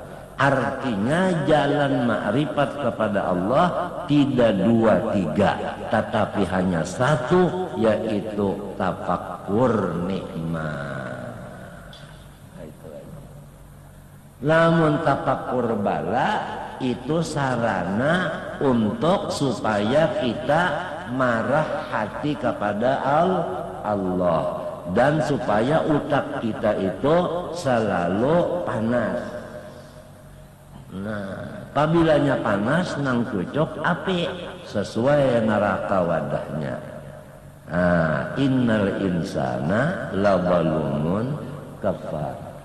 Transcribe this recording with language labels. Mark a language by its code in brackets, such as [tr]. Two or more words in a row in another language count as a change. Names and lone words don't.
[bjn] Artinya jalan makrifat kepada Allah tidak dua tiga, tetapi hanya satu, yaitu tafakkur nikmat. Namun tafakkur bala itu sarana untuk supaya kita marah hati kepada Allah dan supaya utak kita itu selalu panas. Nah, apabila panas nang cucuk api sesuai neraka wadahnya. [ar] Nah, innal insana lazalumun kafar.